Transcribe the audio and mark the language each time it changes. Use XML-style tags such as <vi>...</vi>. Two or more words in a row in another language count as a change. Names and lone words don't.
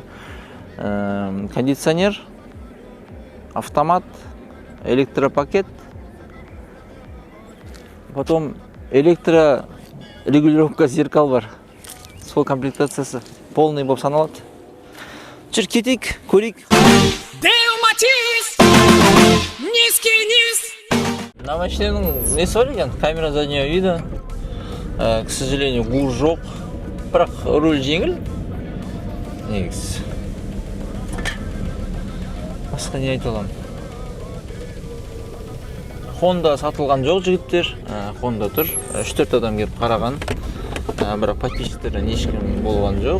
<ru>Кондиционер, автомат, электропакет, потом электрорегулировка зеркал бар.</ru> <kk>Сол комплектациясы полный болып саналады. Жүр кетейік, көрейік. На машинаның несі бар екен?</kk> <ru>Камера заднего вида. К сожалению, гур жоқ.</ru> <kk>Бірақ руль жеңіл. Негіз. Басқа не айта аламын? Honda сатылған жоқ жігіттер. Honda тұр. 3-4 адам келіп қараған. Бірақ подписчиктерден ешкім болған жоқ.</kk>